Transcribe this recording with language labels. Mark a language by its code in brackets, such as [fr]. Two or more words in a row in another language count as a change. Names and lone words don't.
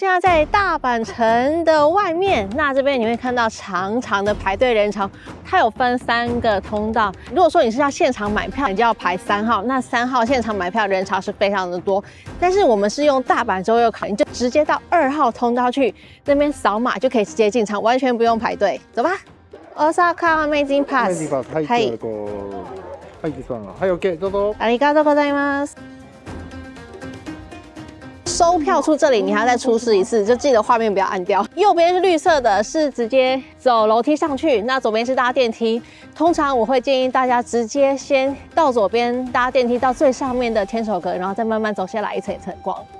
[zh] 现在在大阪城的外面，那这边你会看到长长的排队人潮，它有分3个通道。如果说你是要现场买票，你就要排3号，那3号现场买票人潮是非常的多。但是我们是用大阪周游卡，你就直接到2号通道去，那边扫码就可以直接进场，完全不用排队。走吧。Osaka Amazing Pass。 [ja] はい。はい、ですわ。はい、OK、どうぞ。ありがとうございます。 [zh] 收票处这里，你还要再出示一次，就记得画面不要按掉。右边是绿色的，是直接走楼梯上去；那左边是搭电梯。通常我会建议大家直接先到左边搭电梯到最上面的天守阁，然后再慢慢走下来，一层一层逛。